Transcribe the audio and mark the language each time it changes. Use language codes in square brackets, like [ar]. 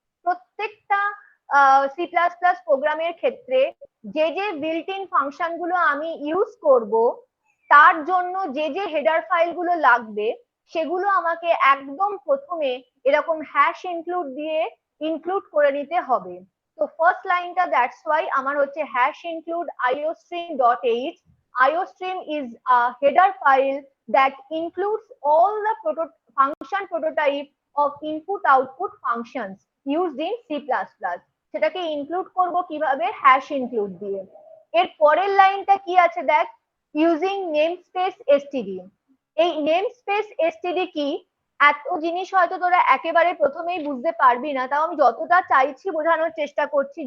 [bn] প্রত্যেকটা C plus plus প্রোগ্রামের ক্ষেত্রে যে যে বিল্ট ইন ফাংশন গুলো আমি ইউজ করব তার জন্য যে যে হেডার ফাইল গুলো লাগবে সেগুলো আমাকে একদম প্রথমে এরকম হ্যাশ ইনক্লুড দিয়ে ইনক্লুড করে নিতে হবে। তো ফার্স্ট লাইনটা দ্যাটস ওয়াই আমার হচ্ছে hash include iostream.h. [en] iostream is a header file that includes all the function prototype of input output functions used in C++. [bn] সেটাকে ইনক্লুড করব কিভাবে, হ্যাশ ইনক্লুড দিয়ে। এর পরের লাইনটা কি আছে দেখ, ইউজিং নেমস্পেস এসটিডি। এই নেমস্পেস এসটিডি কি, এত জিনিস হয়তো তোরা একেবারে প্রথমেই বুঝতে পারবি না, তাও আমি যতটা চাইছি বোঝানোর চেষ্টা করছি।